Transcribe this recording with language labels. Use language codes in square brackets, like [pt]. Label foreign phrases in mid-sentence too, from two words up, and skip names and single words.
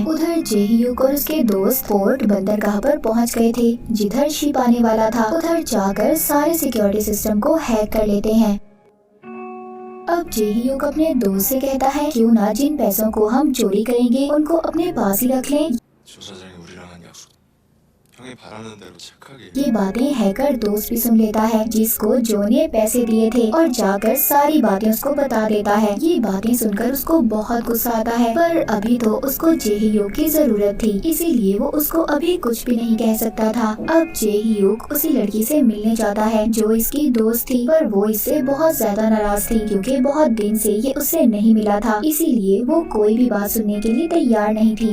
[hi] उधर जे-hyuk और उसके दोस्त फोर्ट बंदरगाह पर पहुँच गए थे, जिधर शिप आने वाला था। उधर जाकर सारे सिक्योरिटी सिस्टम को हैक कर लेते हैं। अब जे-hyuk अपने दोस्त से कहता है, क्यों ना जिन पैसों को हम चोरी करेंगे उनको अपने पास ही रख लें। [ko] 조사장이 우리랑 한 약속. 형이 바라는 대로 착하게. [hi] ये बातें हैकर दोस्त भी सुन लेता है, जिसको जो ने पैसे दिए थे, और जाकर सारी बातें उसको बता देता है। ये बातें सुनकर उसको बहुत गुस्सा आता है, पर अभी तो उसको जे-hyuk की जरूरत थी, इसीलिए वो उसको अभी कुछ भी नहीं कह सकता था। अब जे-hyuk उसी लड़की से मिलने जाता है जो इसकी दोस्त थी, पर वो इससे बहुत ज्यादा नाराज थी, क्योंकि बहुत दिन से ये उससे नहीं मिला था, इसीलिए वो कोई भी बात सुनने के लिए तैयार नहीं थी।